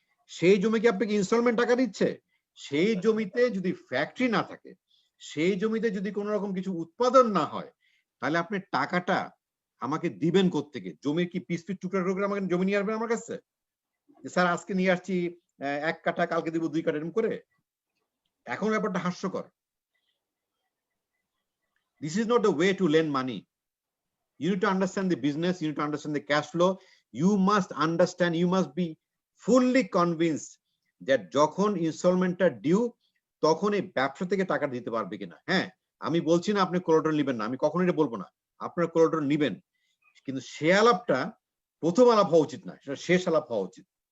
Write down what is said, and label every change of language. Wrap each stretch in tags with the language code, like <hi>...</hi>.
<bn>সেই জমি কি আপনাকে ইনস্টলমেন্ট টাকা দিচ্ছে? সেই জমিতে যদি ফ্যাক্টরি না থাকে, সেই জমিতে যদি কোনো রকম কিছু উৎপাদন না হয়, তাহলে আপনি টাকাটা আমাকে দিবেন কোত্থেকে? জমির কি পিস টুকরা টুকরা আমাকে জমি নিয়ে আসবেন আমার কাছে? স্যার আজকে নিয়ে আসছি 1 কাঠা, কালকে দিব 2 কাঠা, এরকম করে? এখন ব্যাপারটা হাস্যকর।</bn> <en>This is not the way to lend money. You need to understand the business, you need to understand the cash flow. You must understand, you must be fully convinced that</en> <bn>যখন ইনস্টলমেন্টটা ডিউ তখন এই ব্যবসা থেকে টাকা দিতে পারবে কিনা। হ্যাঁ, আমি বলছি না আপনি কোলাটেরাল নেবেন না, আমি কখনো এটা বলবো না, আপনার কোলাটেরাল নেবেন, কিন্তু সে আলাপটা প্রথম আলাপ হওয়া উচিত না, সেটা শেষ আলাপ হওয়া উচিত।</bn>